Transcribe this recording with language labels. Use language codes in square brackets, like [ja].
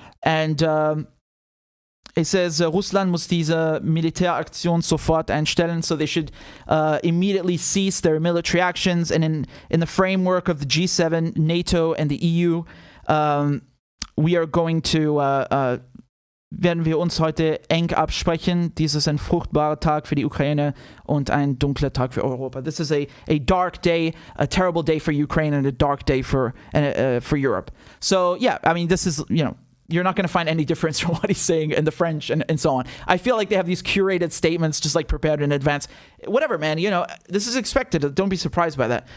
[en] And it says, [de] Russland muss diese Militäraktion sofort einstellen. [en] So they should immediately cease their military actions. And in the framework of the G7, NATO, and the EU, we are going to... [de] werden wir uns heute eng absprechen. Dies ist ein fruchtbarer Tag für die Ukraine und ein dunkler Tag für Europa. [en] This is a dark day, a terrible day for Ukraine and a dark day for Europe. So, yeah, I mean, this is, you know, you're not going to find any difference from what he's saying in the French and so on. I feel like they have these curated statements just like prepared in advance. Whatever, man, you know, this is expected. Don't be surprised by that.